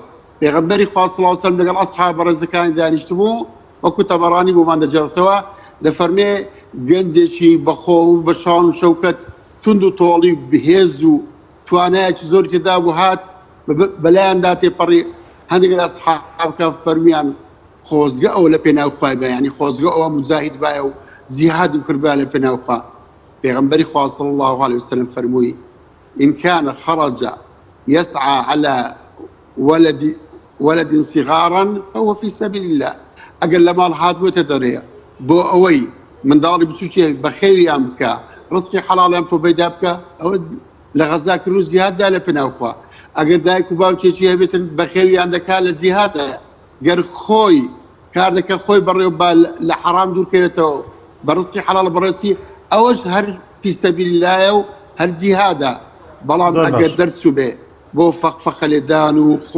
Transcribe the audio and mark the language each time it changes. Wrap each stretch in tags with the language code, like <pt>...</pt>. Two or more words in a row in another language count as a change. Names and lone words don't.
<ckb>پێغەمبەری خوا</ckb> <ar>صلی الله علیه وسلم</ar> <ckb>لەگەڵ ئەسحابە ڕێزەکانی دانیشتبوو وەکو تەبەڕانی بۆمان دەجێڕێتەوە دەفەرمێ گەنجێکی بەخۆ و بە شان و شەوکەت تند و تۆڵی بەهێز و توانایەکی زۆری تێدا بوو هات بەلایاندا تێپەڕی هەندێک لە ئەسحابەکە فەرمیان خۆزگە ئەوە لە پێناو خوای بە، یعنی خۆزگە ئەوە مجاهید بایە و جیهادم کردبا لە پێناو خوا. پێغەمبەری خوا</ckb> <ar>صلی الله علیه وسلم فەرمووی إن كان خرج يسعى على ولد صغارا فهو في سبيل الله.</ar> <ckb>ئەگەر لە ماڵ هات بۆتە دەرەیە بۆ ئەوەی منداڵی بچووکێ بە خێویان بکە ڕزقی حەڵاڵیان بۆ پەیدا بکە ئەوە لە غەزاکردن و جیهاددا لە پێناو خوا. ئەگەر دایک و باوکێکی هەبێتن بە خێویان دەکات لە جیهادە گەر خۆی کار دەکە خۆی بەڕێوە لە حرام دوورکەوێتەوە بە ڕزقی حەڵال بەڕێتی ئەوەش هەر فی سەبیللایە و هەر جیهادە بەڵام ئەگەر دەرچوو بێ بۆ فەقفەقە لێدان و خۆ</ckb>